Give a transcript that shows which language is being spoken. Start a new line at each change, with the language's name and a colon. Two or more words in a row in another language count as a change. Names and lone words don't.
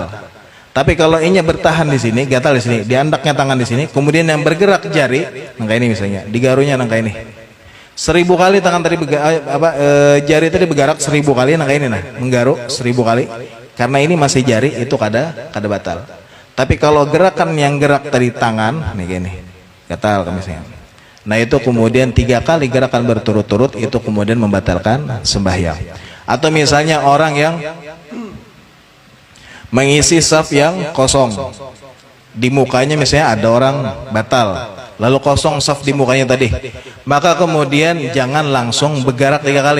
Banjar: Tapi kalau inya bertahan di sini, gatal di sini, diandaknya tangan di sini, kemudian yang bergerak jari, nangka ini misalnya, digaruhnya nangka ini, 1000 kali tangan tadi jari tadi bergerak 1000 kali, nangka ini nah, menggaruh 1000 kali, karena ini masih jari, itu kada batal. Tapi kalau gerakan yang gerak tadi tangan, nih gini, gatal misalnya. Nah itu kemudian 3 kali gerakan berturut-turut itu kemudian membatalkan sembahyang. Atau misalnya orang yang mengisi saf yang kosong, di mukanya misalnya ada orang batal, lalu kosong saf di mukanya tadi, maka kemudian jangan langsung bergerak 3 kali.